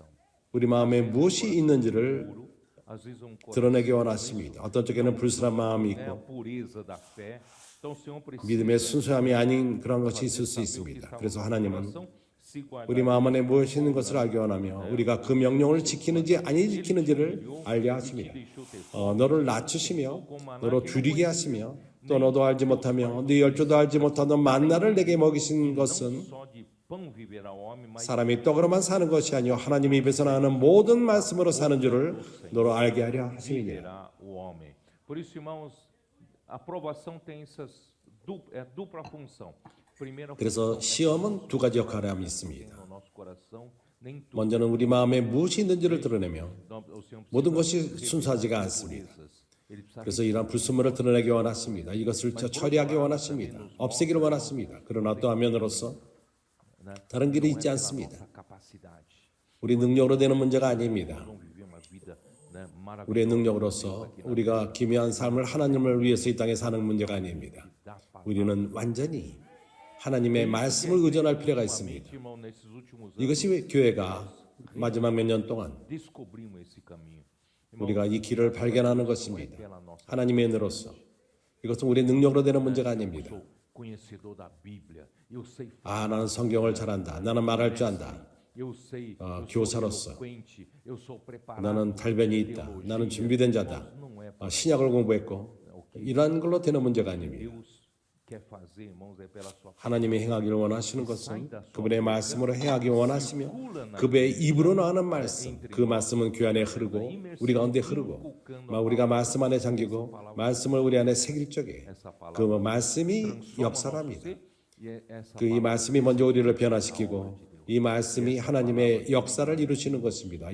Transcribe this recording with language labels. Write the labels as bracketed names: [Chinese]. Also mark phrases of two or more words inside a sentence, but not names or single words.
[Korean] 우리 마음에 무엇이 있는지를 [Portuguese] Às vezes um coração [Korean] 드러내기 원하십니다. 어떤 쪽에는 불순한 마음이 [Portuguese] é a [Korean] 있고 [Portuguese] pureza da fé. Então o Senhor precisa [Korean] 믿음의 순수함이 아닌 그런 것이 있을 수 있습니다. 그래서 하나님은 [Portuguese] se guardar [Korean] 우리 마음 안에 무엇이 있는 것을 알기 원하며 우리가 그 명령을 지키는지 아니 지키는지를 알려 하십니다. 너를 낮추시며 너로 줄이게 하시며 또 너도 알지 못하며 네 열조도 알지 못하던 만나를 내게 먹이신 것은 [Portuguese] só de pão viverá o homem, mas [Korean] 사람이 떡으로만 사는 것이 아니요 하나님 입에서 나오는 모든 말씀으로 사는 줄을 너로 알게 하려 하심이니라. [Portuguese] viverá o homem. Por isso, irmãos, a aprovação tem essas dupla função. Primeira [Korean] 그래서 시험은 두 가지 역할을 있습니다. [Portuguese] no nosso coração, nem tudo. [Korean] 먼저는 우리 마음에 무엇이 있는지를 드러내며 [Portuguese] O Senhor [Korean] 모든 것이 순수하지가 않습니다. [Portuguese] ele precisa [Korean] 그래서 이러한 불순물을 드러내기 원하십니다. 이것을 처리하기 원하십니다. 없애기를 원하십니다. 그러나 또 한면으로서 다른 길이 있지 않습니다. [Portuguese] nossa capacidade. [Korean] 우리 능력으로 되는 문제가 아닙니다. [Portuguese] Vamos viver uma vida, né, maravilhosa. [Korean] 우리의 능력으로서 우리가 기묘한 삶을 하나님을 위해서 이 땅에 사는 문제가 아닙니다. 우리는 완전히 하나님의 말씀을 의존할 필요가 있습니다. [Portuguese] Irmão, nesses últimos anos [Korean] 이것이 교회가 마지막 몇 년 동안 [Portuguese] descobrimos esse caminho. [Korean] 우리가 이 길을 발견하는 것입니다. 하나님의 은혜로서 이것은 우리의 능력으로 되는 문제가 아닙니다. [Portuguese] Sou conhecedor da Bíblia. Eu sei [Korean] 나는 성경을 잘한다. 나는 말할 줄 안다. [Portuguese] Eu sei, eu [Korean] 교사로서 [Portuguese] sou eloquente, eu sou preparado. [Korean] 나는 달변이 있다. 나는 준비된 자다. 신약을 공부했고 이러한 걸로 되는 문제가 아닙니다. [Portuguese] Deus quer fazer, irmãos, é pela sua [Korean] 하나님이 행하기를 원하시는 것은 그분의 말씀으로 행하기 원하시며 그분의 입으로 나오는 말씀, 그 말씀은 귀 안에 흐르고 우리 가운데 흐르고 우리가 말씀 안에 잠기고 말씀을 우리 안에 새길 적에 그 말씀이 역사랍니다. 그 이 말씀이 먼저 우리를 변화시키고 이 말씀이 하나님의 역사를 이루시는 것입니다.